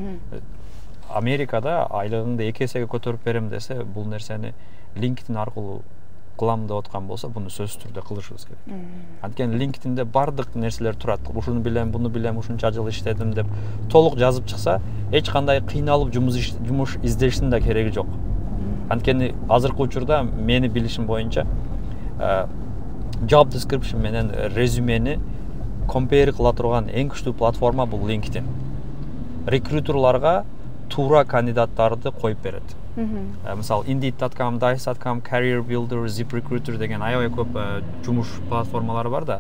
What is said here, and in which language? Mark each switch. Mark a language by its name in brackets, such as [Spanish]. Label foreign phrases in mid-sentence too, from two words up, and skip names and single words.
[Kyrgyz] Америкада айлыгыңды 2 эсеге көтөрүп берем десе, бул нерсени LinkedIn аркылуу кылам деп аткан болсо, буну сөзсүз түрдө кылышыбыз керек. Анткени LinkedIn'де бардык нерселер турат. Ушуну билем, буну билем, ушунча жыл иштедим деп толук жазып чыкса, эч кандай кыйналып жумуш издештин да кереги жок. Анткени азыркы учурда мени билишим боюнча [English] job description [Kyrgyz] менен резюмени compare кыла турган эң күчтүү платформа бул LinkedIn. Рекрутерларга туура кандидаттарды коюп берет. Мисалы Indeed.com, Dice.com, Career Builder, ZipRecruiter деген аябай көп жумуш платформалары бар да.